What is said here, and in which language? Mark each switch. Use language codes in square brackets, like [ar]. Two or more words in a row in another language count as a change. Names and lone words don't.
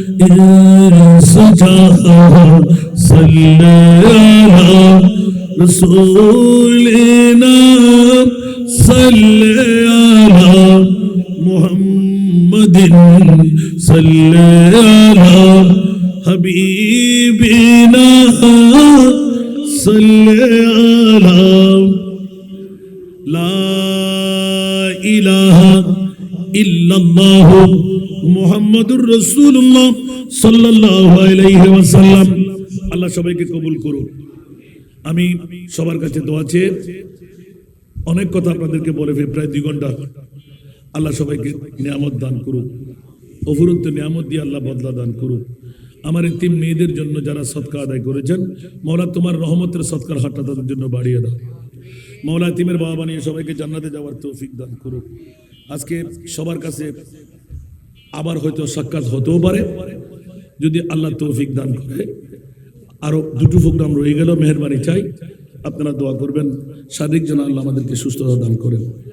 [ar] سجا صلی علی رسولنا صلی علی محمد صلی علی حبیبنا صلی علی لا الہ الا اللہ محمد الرسول اللہ صلی اللہ علیہ وسلم [bn] আল্লাহ সবাইকে কবুল করুন আমি সবার কাছে দোয়া চেয়ে অনেক কথা আপনাদেরকে বলে প্রায় 2 ঘন্টা আল্লাহ সবাইকে নিয়ামত দান করুন অফুরন্ত নিয়ামত দিয়ে আল্লাহ বদলা দান করুন আমার এই 3 মেয়েদের জন্য যারা সদকা আদায় করেছেন মাওলা তোমার রহমতের সদকার হাতটা তাদের জন্য বাড়িয়ে দাও মাওলা তিমের বাবা বানিয়ে সবাইকে জান্নাতে যাওয়ার তৌফিক দান করুন আজকে সবার কাছে আবার হয়তো সাক্ষাৎ হতেও পারে যদি আল্লাহ তৌফিক দান করে আরো দুটো প্রোগ্রাম রয়ে গেল মেহেরবানি চাই আপনারা দোয়া করবেন শারীরিক যেন আল্লাহ আমাদেরকে সুস্থতা দান করেন